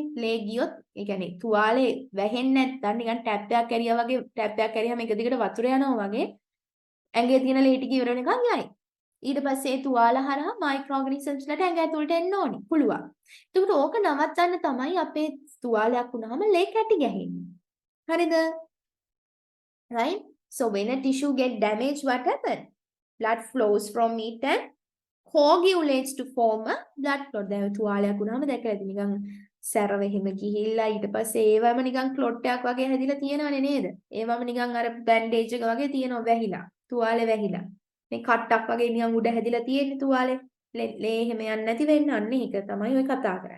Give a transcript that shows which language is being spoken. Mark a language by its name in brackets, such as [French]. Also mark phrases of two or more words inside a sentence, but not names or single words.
[Sinhala] ලේ ගියොත් ඒ කියන්නේ තුවාලේ වැහෙන්නේ නැත්නම් නිකන් ටැප් එකක් ඇරියා වගේ ටැප් එකක් ඇරියාම එක දිගට වතුර යනවා වගේ ඇඟේ තියෙන ලේ ටික ඉවර වෙනකන් යයි. ඊට පස්සේ ඒ තුවාල හරහා මයික්‍රෝ ඔර්ගනිසම්ස් වලට ඇඟ ඇතුළට එන්න ඕනි. පුළුවන්. එතකොට ඕක නවත්තන්න තමයි අපේ තුවාලයක් වුණාම ලේ කැටි ගැහෙන්නේ. හරිද? [English] Right? So when a tissue get damaged, what happens? Blood flows from it and coagulates to form a blood clot. [Sinhala] දැන් තුවාලයක් වුණාම දැකලා ඇති නිකන් සැරව එහෙම ගිහිල්ලා ඊට පස්සේ ඒවම නිකන් ක්ලොට් එකක් වගේ හැදිලා තියෙනවනේ නේද? ඒවම නිකන් අර බෑන්ඩේජ් එක වගේ තියෙනවා වැහිලා. තුවාලේ වැහිලා. මේ කට්ටක් වගේ නිකන් උඩ හැදිලා තියෙන්නේ තුවාලේ. ලේ එහෙම යන්නේ නැති වෙන්න අන්න ඒක තමයි ඔය කතා කරන්නේ.